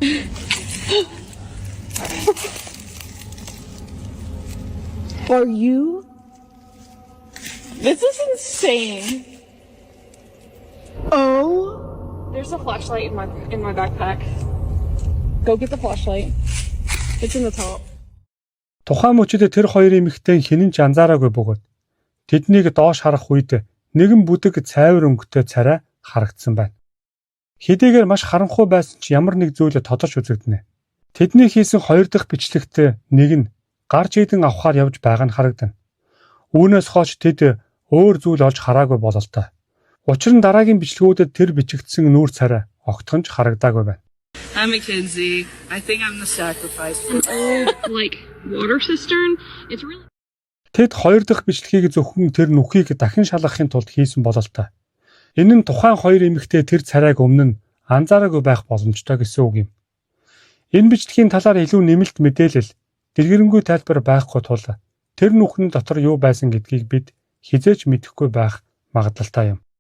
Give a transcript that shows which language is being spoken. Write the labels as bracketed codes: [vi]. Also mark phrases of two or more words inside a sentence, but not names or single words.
[en] Are you? This is insane. Oh. There's a flashlight in my backpack. Go get the flashlight. It's in the top. [mn] Тухайн мөчөд тэр хоёр эмэгтэй хинэн ч анзаараагүй бөгөөд тэднийг доош харах үед нэгэн бүдэг цайвар өнгөтэй царай харагдсан байна. Хэдийгээр маш харанхуй байсан ч ямар нэг зүйл тодорч үзэгдэнэ. Тэдний хийсэн хоёр дахь бичлэгт нэг нь гарч идэн авахаар явж байгаа нь харагдана. Үүнээс хойш тэд өөр зүйл олж хараагүй бололтой. Учир нь дараагийн бичлэгүүдэд тэр бичигдсэн нүүр царай огтхон ч харагдаагүй байна. [en] I'm Mackenzie. I think I'm the sacrifice. Like water cistern. It's really [mn] Тэд хоёр дахь бичлэгийг зөвхөн тэр нүхийг дахин шалгахын тулд хийсэн бололтой. Энэ нь тухайн хоёр эмэгтэй тэр царайг өмнө нь анзаараагүй байх боломжтой гэсэн үг юм. Энэ бичлэгийн талаар илүү нэмэлт мэдээлэл дэлгэрэнгүй тайлбар байхгүй тул тэр нүхний дотор юу байсан гэдгийг бид хизээч мэдэхгүй байх магадлалтай юм.